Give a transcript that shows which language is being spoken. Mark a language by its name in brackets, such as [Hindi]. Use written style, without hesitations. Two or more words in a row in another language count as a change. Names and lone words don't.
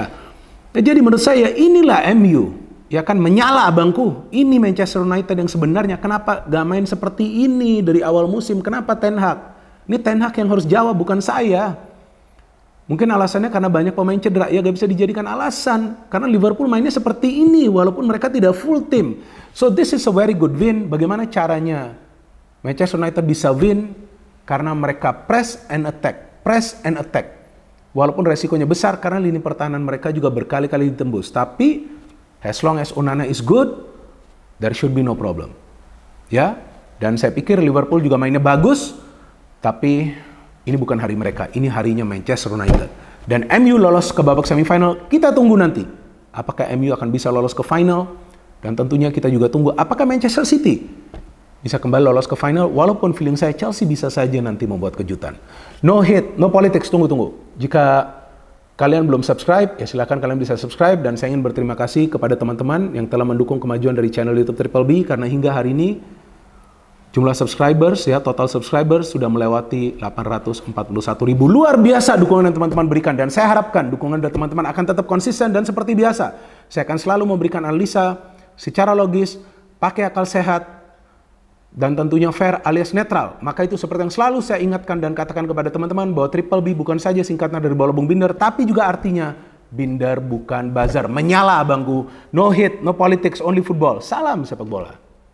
[Indonesian] Jadi menurut saya inilah MU, ya kan, menyala abangku. Ini Manchester United yang sebenarnya. Kenapa gak main seperti ini dari awal musim? Kenapa Ten Hag? Ini Ten Hag yang harus jawab, bukan saya. Mungkin alasannya karena banyak pemain cedera, ya gak bisa dijadikan alasan. Karena Liverpool mainnya seperti ini, walaupun mereka tidak [English] full team. So this is a very good win. [Indonesian] Bagaimana caranya Manchester United bisa win? Karena mereka [English] press and attack. Press and attack. [Indonesian] Walaupun resikonya besar karena lini pertahanan mereka juga berkali-kali ditembus. [English] Tapi as long as Onana is good, there should be no problem. [Indonesian] Ya, dan saya pikir Liverpool juga mainnya bagus, tapi ini bukan hari mereka, ini harinya Manchester United. Dan MU lolos ke babak semifinal, kita tunggu nanti. Apakah MU akan bisa lolos ke final? Dan tentunya kita juga tunggu apakah Manchester City bisa kembali lolos ke final, walaupun feeling saya Chelsea bisa saja nanti membuat kejutan. [English] No hate, no politics, [Indonesian] tunggu. Jika kalian belum subscribe, ya silakan kalian bisa subscribe. Dan saya ingin berterima kasih kepada teman-teman yang telah mendukung kemajuan dari channel YouTube Triple B, karena hingga hari ini jumlah subscribers, ya total subscribers sudah melewati 841.000. Luar biasa dukungan yang teman-teman berikan, dan saya harapkan dukungan dari teman-teman akan tetap konsisten dan seperti biasa. Saya akan selalu memberikan analisa secara logis, pakai akal sehat, dan tentunya fair alias netral. Maka itu seperti yang selalu saya ingatkan dan katakan kepada teman-teman bahwa Triple B bukan saja singkatan dari bola Bung Binder, tapi juga artinya Binder bukan bazar. Menyala abangku. [English] No hate, no politics, only football. [Indonesian] Salam sepak bola.